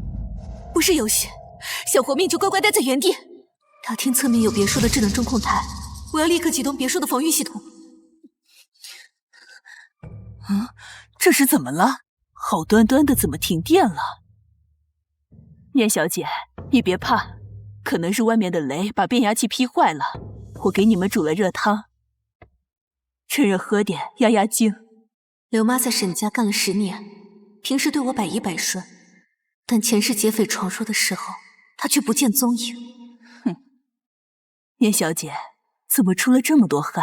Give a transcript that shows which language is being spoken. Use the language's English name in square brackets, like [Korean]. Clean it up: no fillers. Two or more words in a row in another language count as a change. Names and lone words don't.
[Chinese] 不是遊戲，想活命就乖乖待在原地。大廳側面有別墅的智能中控台，我要立刻啟動別墅的防禦系統。這是怎麼了？好端端的怎麼停電了？念小姐，你別怕，可能是外面的雷把变壓器劈壞了。我給你們煮了熱湯，趁熱喝點壓壓驚。劉媽在沈家幹了10年。平時對我百依百順，但前世劫匪闖入的時候，她卻不見蹤影。哼，念小姐，怎麼出了這麼多汗？